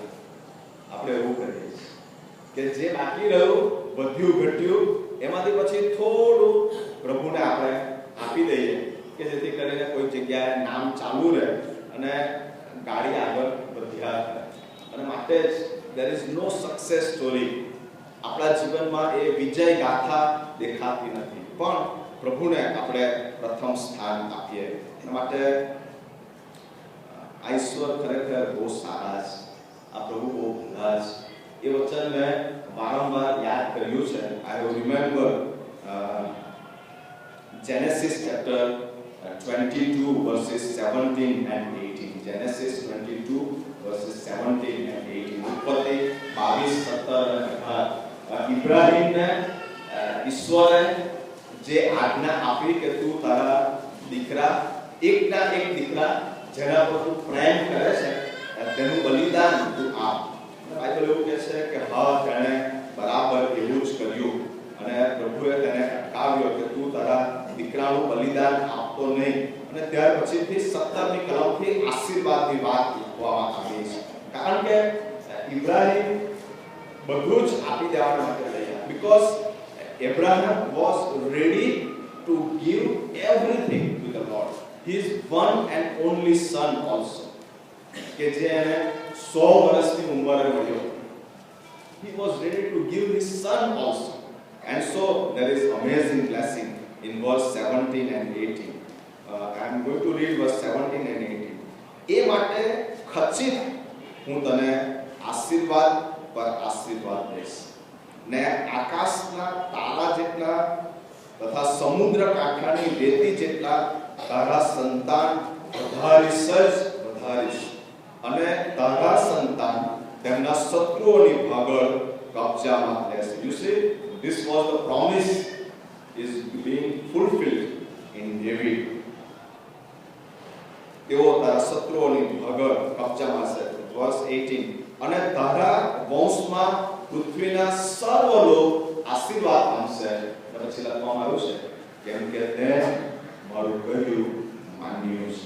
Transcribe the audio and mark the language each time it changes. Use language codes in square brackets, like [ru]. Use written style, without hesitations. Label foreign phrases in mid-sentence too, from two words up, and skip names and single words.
[gu] આપણે એવું કરીએ કે જે બાકી રહ્યું, વધ્યું ઘટ્યું, એમાંથી પછી થોડું પ્રભુને આપણે આપી દઈએ કે જેથી કરીને કોઈ જગ્યાએ નામ ચાલુ રહે અને ગાડી આગળ વધ્યા કરે. અને માટે જ [en] there is no success story. [gu] આપણા જીવનમાં એ વિજય ગાથા દેખાતી નથી, પણ પ્રભુને આપણે પ્રથમ સ્થાન આપીએ. એના માટે આ ઈશ્વર ખરેખર બહુ સારા છે, આ પ્રભુ બહુ ભલા છે. એ વચન મેં વારંવાર યાદ કર્યું છે. [en] I remember Genesis chapter 22 verses 17 and 18. Genesis 22 verses 17 and 18. [gu] ઉત્પત્તિ 22:17 ઇબ્રાહીમને ઈશ્વરે જે આજ્ઞા આપી કે તું તારા દીકરા, એકના એક દીકરા જેના પર તું પ્રેમ કરે છે તેનું બલિદાન તું આપ. બાઇબલ એવું કહે છે કે હા, તેણે બરાબર એવું જ કર્યું અને પ્રભુએ તેને અટકાવ્યો કે તું તારા દીકરાનું બલિદાન આપતો નહીં. અને ત્યાર પછીથી 17મી કલમથી આશીર્વાદની વાત લખવામાં આવી છે. કારણ કે ઇબ્રાહિમ બધું જ આપી દેવા માટે તૈયાર. [en] બીકોઝ Abraham was ready to give everything to the Lord. His one and only son also. [gu] કે જે એને 100 વર્ષની ઉંમરે મળ્યો. [en] He was ready to give his son also. And so there is amazing blessing in verse 17 and 18. I am going to read verse 17 and 18. [gu] એ માટે ખચિત હું તને આશીર્વાદ પર આશીર્વાદ દઈશ ને આકાશના તારા જેટલા તથા સમુદ્ર કાંઠાની રેતી જેટલા તારા સંતાન વધારીશ જ વધારીશ અને તારા સંતાન તેમના શત્રુઓની ભાગળ કબજામાં લેશે. [en] You see, this was the promise is being fulfilled in David. [gu] તેઓ તારા શત્રુઓની ભાગળ કબજામાં છે. [en] Verse 18. [gu] અને તારા વંશમાં પૃથ્વીના સર્વ લોક આશીર્વાદ પામશે. પછી લખવામાં આવ્યું છે કેમ કે તે મારું કહ્યું માન્યું છે.